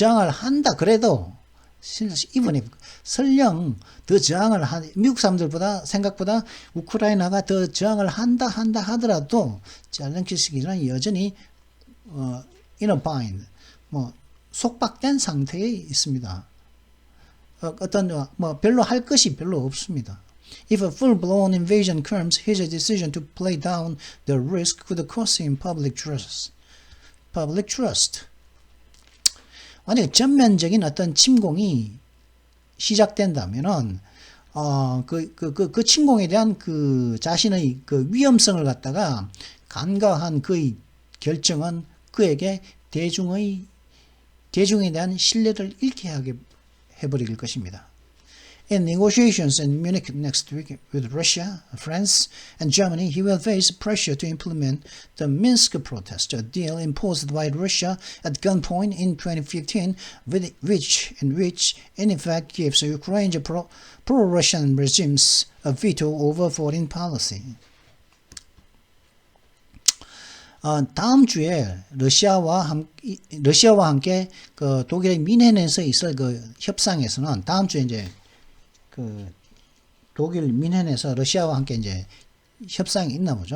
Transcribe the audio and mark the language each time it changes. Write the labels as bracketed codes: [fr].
[ko] 한다 그래도 [en] even if [ko] 설령 더 저항을 미국 사람들보다 생각보다 우크라이나가 더 저항을 한다 하더라도 젤렌스키는 여전히 [en] in a bind [ko] 속박된 상태에 있습니다. 어떤 뭐 별로 할 것이 별로 없습니다. [en] If a full-blown invasion comes, his decision to play down the risk could cost him public trust. Public trust. [ko] 만약에 전면적인 어떤 침공이 시작된다면은 그 침공에 대한 그 자신의 그 위험성을 갖다가 간과한 그의 결정은 그에게 대중에 대한 신뢰를 잃게 하게 해버릴 것입니다. [en] In negotiations in Munich next week with Russia, France, and Germany, he will face pressure to implement the Minsk Protest, a deal imposed by Russia at gunpoint in 2015, which in effect gives Ukraine's pro-Russian regimes a veto over foreign policy. [ko] 다음 주에 러시아와 함께 그 독일의 민헨에서 있을 그 협상에서는 다음 주에 이제 그 독일 민헨에서 러시아와 함께 이제 협상이 있나 보죠.